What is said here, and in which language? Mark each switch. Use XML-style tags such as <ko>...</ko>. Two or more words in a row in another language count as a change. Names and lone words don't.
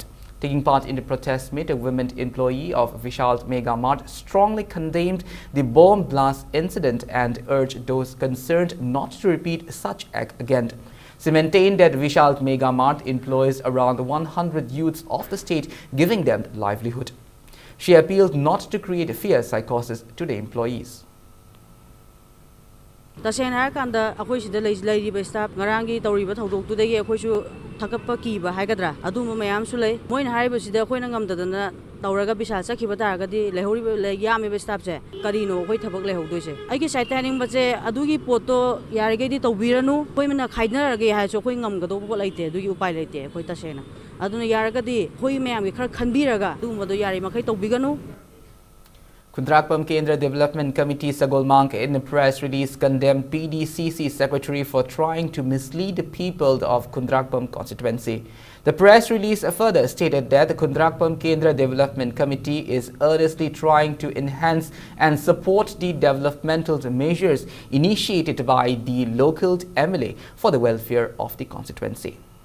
<en>Taking part in the protest meet, a women employee of Vishal Mega Mart strongly condemned the bomb blast incident and urged those concerned not to repeat such act again. She maintained that Vishal Mega Mart employs around 100 youths of the state, giving them livelihood. She appealed not to create fear psychosis to the employees.</en> <mni>Tasena kanda akoi sida</mni> <en>legislative staff</en> <mni>ngarangi tawriba thodok tudagi akoi su thakappa kiba haigadra aduma mayam su lei moina haiba sida akoi na ngamdadana tawraga bisal sakhiba taragadi lehori yami be staff se karino akoi thabak lehogdoi se aigi saitaning bache adugi poto yarige di tawbiranu koi mena khaidnarage ha so koi ngamgado bo laite adugi upai laite akoi tasena aduna yaragadi koi mayam gi khar khanbiraga dumado yari makai tawbiganu.</mni> <en>Kundrakpam Kendra Development Committee Sagolmank in a press release condemned PDCC Secretary for trying to mislead the people of Kundrakpam constituency. The press release further stated that the Kundrakpam Kendra Development Committee is earnestly trying to enhance and support the developmental measures initiated by the local MLA for the welfare of the constituency.</en>